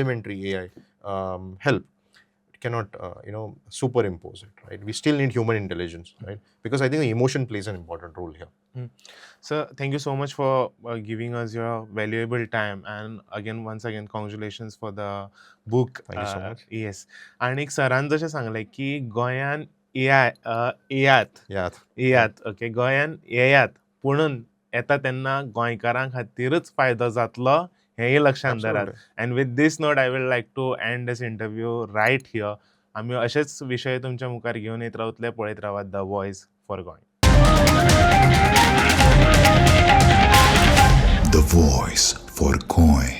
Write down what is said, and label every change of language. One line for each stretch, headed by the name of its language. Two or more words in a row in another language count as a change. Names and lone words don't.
English: I have a complementary AI help. cannot superimpose it, right? We still need human intelligence, right? Because I think the emotion plays an important role here. Sir, thank you so much for giving us your valuable time, and once again congratulations for the book. Thank you so much. Yes.
Konkani: आणि एक सरान जशें सांगलें की गोंयान येयात
English: Yeah.
Konkani: ओके, गोंयान येयात पुणून येता तेन्ना गोंयकारां खातीरच फायदो जातलो हेंय लक्षांत धरात.
English: Absolutely. And with this note I will like to end this interview right here.
Konkani: आमी अशेच विशय तुमच्या मुखार घेवन येत रावतले. पळयत रावात द वॉयस फॉर गोंय.
English: The voice for Goem.